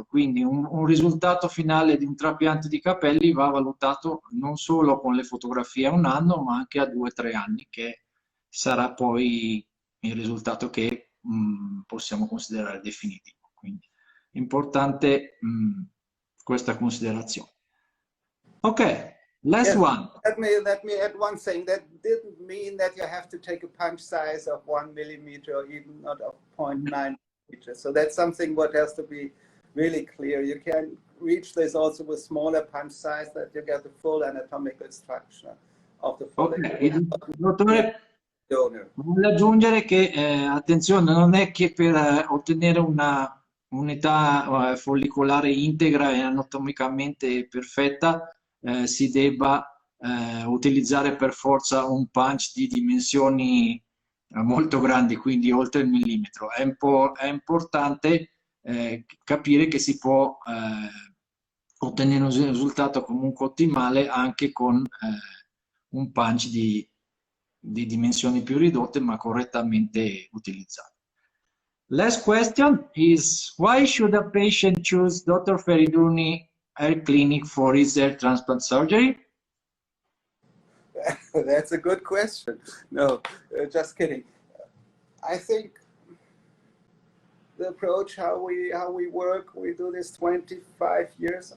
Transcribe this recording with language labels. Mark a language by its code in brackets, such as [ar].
[it] Quindi un risultato finale di un trapianto di capelli va valutato non solo con le fotografie a un anno, ma anche a 2-3 anni, che sarà poi il risultato che possiamo considerare definitivo. Quindi è importante questa considerazione. [en] Ok. Last one. Let me add one thing. That didn't mean that you have to take a punch size of 1 millimeter or even not of 0.9 millimeters. So that's something what has to be really clear. You can reach this also with smaller punch size, that you get the full anatomical structure of the follicle. Okay. [it] Il dottore vuole aggiungere che attenzione, non è che per ottenere una unità follicolare integra e anatomicamente perfetta si debba utilizzare per forza un punch di dimensioni molto grandi, quindi oltre il millimetro. È importante capire che si può ottenere un risultato comunque ottimale anche con un punch di dimensioni più ridotte ma correttamente utilizzato. [en] Last question is, why should a patient choose Dr. Feriduni Hair Clinic for his hair transplant surgery? That's a good question. No, just kidding. I think the approach, how we work, we do this 25 years.